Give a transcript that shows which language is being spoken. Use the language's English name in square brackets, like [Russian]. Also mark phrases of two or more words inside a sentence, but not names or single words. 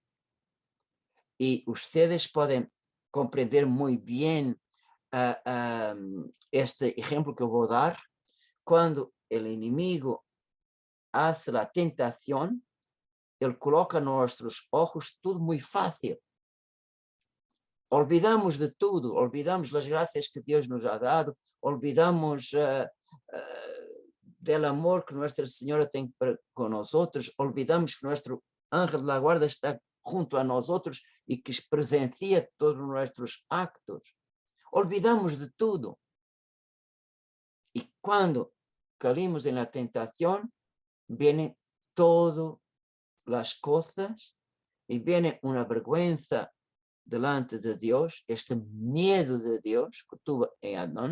[Portuguese] E ustedes podem compreender muito bem este exemplo que eu vou dar. Quando o inimigo hace a tentação, ele coloca nossos ojos tudo muito fácil. Olvidamos de tudo, olvidamos as graças que Deus nos [Spanish] ha dado, [Portuguese] olvidamos do amor que Nossa Senhora tem com nós outros, olvidamos que nosso [Spanish] ángel de la guarda [Portuguese] está junto a nós outros e que presencia todos os nossos actos. Olvidamos de tudo. E quando caímos na tentação, vêm todas as coisas e vem uma vergonha delante de Deus, este medo de Deus que tuve em Adão.